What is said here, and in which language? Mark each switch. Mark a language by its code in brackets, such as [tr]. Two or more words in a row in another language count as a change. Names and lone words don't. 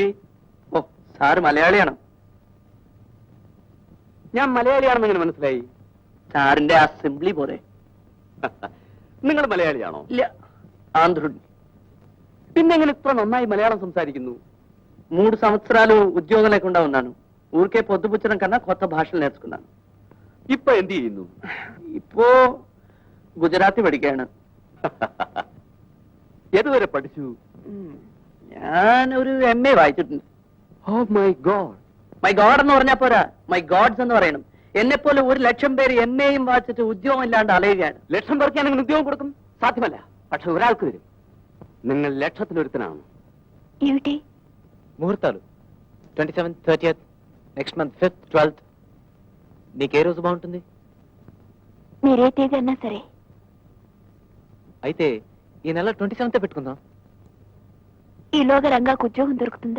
[ml] ഓ, സാറ് മലയാളിയാണോ? ഞാൻ മലയാളിയാണെന്ന് എങ്ങനെ മനസ്സിലായി? സാറിന്റെ ആ സിംപ്ലി പോലെ. നിങ്ങൾ മലയാളിയാണോ? ഇല്ല, ఆంధ్రుడిని. പിന്നെ എങ്ങനെ ഇത്ര നന്നായി മലയാളം సంసారిക്കുന്നു? [te] 3 సంవత్సరాలు ఉద్యోగం లేకుండా ఉన్నాను. ఊరికే పొద్దుపుచ్చడం కన్నా కొత్త భాషలు నేర్చుకున్నాను. [ml] ഇപ്പൊ എന്ത് ചെയ്യുന്നു? ഇപ്പോ ഗുജറാത്തി പഠിക്കുകയാണ്. ഏതുവരെ പഠിച്ചു? ഞാൻ ഒരു MA വായിച്ചിട്ടുണ്ട്. [en] Oh my God, my God [ml] എന്ന് പറഞ്ഞാ പോരാ, [en] my Gods [ml] എന്ന് പറയണം. എന്നെപ്പോലെ 1,00,000 പേര് MA-യും വായിച്ചിട്ട് ഉദ്യോഗം ഇല്ലാണ്ട് അലയുകയാണ്. ലക്ഷം പേർക്ക് ഞാൻ ഉദ്യോഗം കൊടുക്കും, സാധ്യമല്ല. പക്ഷെ ഒരാൾക്ക് വരും. നിങ്ങൾ ലക്ഷത്തിലൊരുത്തനാണ്. [te] ఏమిటి? ముహూర్తాలు 27th, 30th, [en] next month [te] 5th, 12th. నీకే రోజు బాగుంటుంది? మీరే తేదీ అన్నా సరే. అయితే ఈ నెల 27th పెట్టుకుందాం. ఈలోగా రంగాకు ఉద్యోగం దొరుకుతుందా?